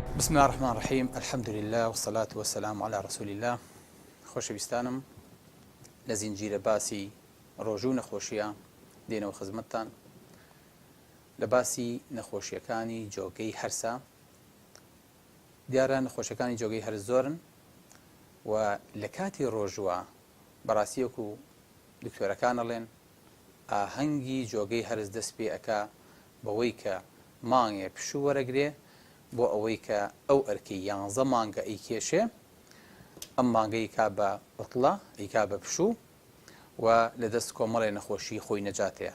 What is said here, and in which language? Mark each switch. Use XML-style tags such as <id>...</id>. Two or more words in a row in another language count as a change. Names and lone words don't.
<ar>بسم الله الرحمن الرحيم. الحمد لله والصلاة والسلام على رسول الله.</ar> <ckb>خۆشەویستانم، لە زنجیرە باسی ڕۆژوو و نەخۆشیە دێنەوە خزمەتتان لە باسی نەخۆشیەکانی جۆگەی هەرسە. دیارە نەخۆشیەکانی جۆگەی هەرس زۆرن و لە کاتی ڕۆژوە بەڕاستیەک و دکتۆرەکان ئەڵێن ئاهەنگی جۆگەی هەرس دەست پێ ئەکا بەوەی کە مانگێ پشوو وەرەگرێ بۆ ئەوەی کە ئەو ئەرکەی 11 مانگە ئەیکێشێ، ئەم مانگەی کا بە عوتڵە ئەیکا بە پشوو و لە دەست کۆمەڵی نەخۆشی خۆی نەجاتەیە.</ckb>